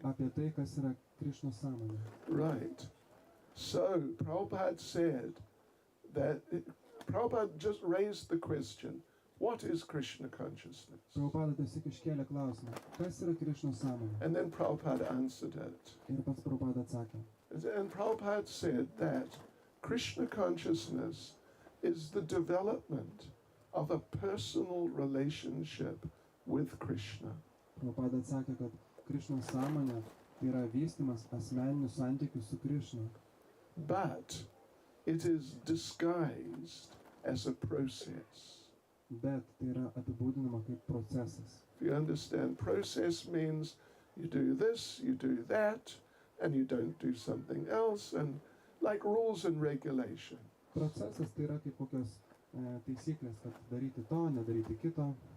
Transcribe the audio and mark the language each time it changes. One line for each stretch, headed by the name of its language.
Lithuanian: Apie tai, kas yra Krishna sąmonė.
English: Right. So Prabhupada said that, Prabhupada just raised the question, what is Krishna consciousness?
Lithuanian: Prabhupada tiesiog iškėlė klausimą, kas yra Krishna sąmonė?
English: And then Prabhupada answered it.
Lithuanian: Ir pats Prabhupada atsakė.
English: And Prabhupada said that Krishna consciousness is the development of a personal relationship with Krishna.
Lithuanian: Prabhupada atsakė, kad Krishna sąmonė yra vystymas asmeninių santykių su Krishna.
English: But it is disguised as a process.
Lithuanian: Bet tai yra apibūdinama kaip procesas.
English: If you understand, process means you do this, you do that, and you don't do something else, and like rules and regulation.
Lithuanian: Procesas tai yra kaip kokios taisyklės, kad daryti to, nedaryti kito.